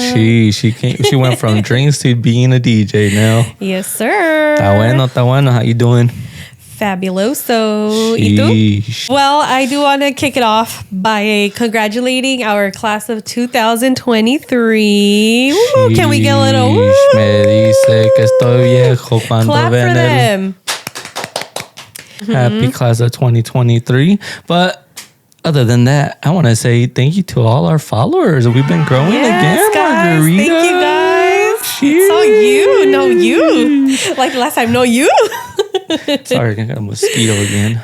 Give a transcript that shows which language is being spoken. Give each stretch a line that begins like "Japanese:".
English: She went from drinks to being a DJ now. Yes, sir.
Spanish: Está bueno.
English: How you doing?
Spanish: Fabuloso. ¿Y tú?
English: Well, I do want to kick it off by congratulating our class of 2023. Woo, can we get a little woo?
Spanish: Me dice que estoy viejo cuando
English: Clap for them. Happy class of 2023. But other than that, I want to say thank you to all our followers. We've been growing again, guys. Margarita. Thank you, guys. It's all you. No, you. Like last time, no, you. Sorry, I got a mosquito again.